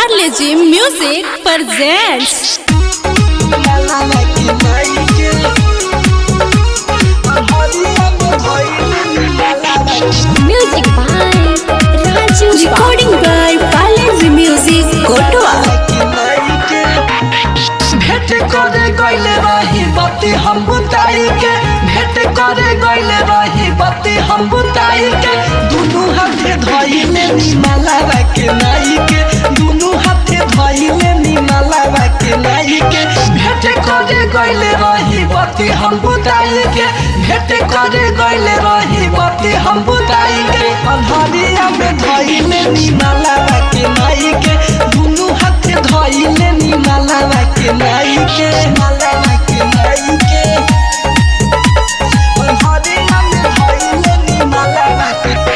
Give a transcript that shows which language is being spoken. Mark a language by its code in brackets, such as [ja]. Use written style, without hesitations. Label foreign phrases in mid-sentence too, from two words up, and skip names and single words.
[en] KG Music presents Music by Raju. Recording by College Music Kotoa. [bho] भेट करे गइले रही बत्ती हम बुताई के भेट करे गइले रही बत्ती हम बुताई के दुनु हाथे धइले निमाला के नाई के दुनु हाथे धइले निमाला के नाई के भेट करे गइले रही बत्ती हम बुताई के भेट करे गइले रही बत्ती हम बुताई के अंधरिया में धइले निमाला के नाई के दुनु हाथे धइले निमाला के नाई के माला के नाई के अंधरिया में धइले निमाला के